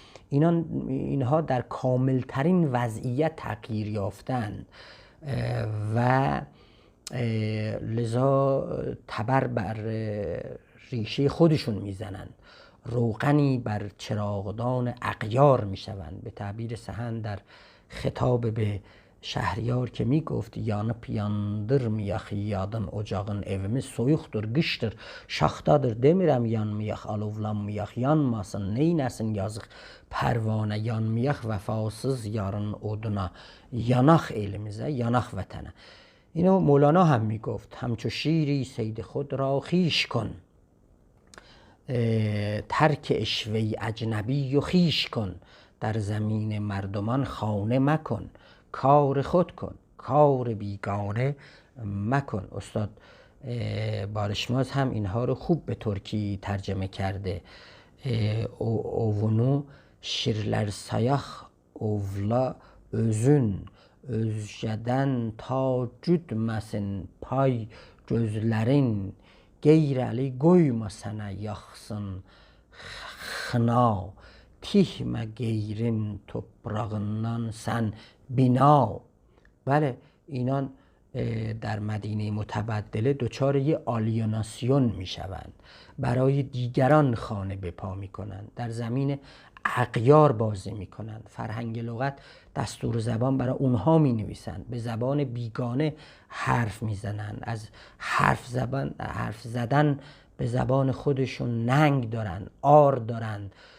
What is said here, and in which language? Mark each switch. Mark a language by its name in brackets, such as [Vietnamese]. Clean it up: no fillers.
[Persian] اینها در کاملترین وضعیت تغییر یافتند و لذا تبر بر ریشه خودشون میزنن، روغنی بر چراغدان اغیار میشوند. به تعبیر سهن در خطاب به شهریار که میگفت [Azerbaijani] yanıp yandırmayak yadın ocağın evimiz soyuqdur, qışdır, şaxtadır, demirəm yanmayak, alovlanmayak, yanmasın, neyləsin yazıq pərvanə, yanmayak vəfasız yarın oduna, yanaq elimizə, yanaq vətənə. [Persian] اینو مولانا هم میگفت: همچو شیری صید خود را خویش کن، ترک عشوه اجنبی و خویش کن، در زمین مردمان خانه مکن، کار خود کن، کار بیگانه مکن. استاد بارشماز هم اینها رو خوب به ترکی ترجمه کرده. [Azerbaijani] اوونو şirler sayaq ovla özün, özgədən ta güdməsin pay gözlərin, qeyrəli qoyma sənə yaxsın xına, تیهم گیرین توپراغنان سن بینا. [Persian] بله اینان در مدینه متبدله دچار یه آلیوناسیون می شوند، برای دیگران خانه به پا می کنند، در زمین اغیار بازی می کنند، فرهنگ لغت دستور زبان برای اونها می نویسند، به زبان بیگانه حرف می زنند، از حرف زدن به زبان خودشون ننگ دارن، عار دارن،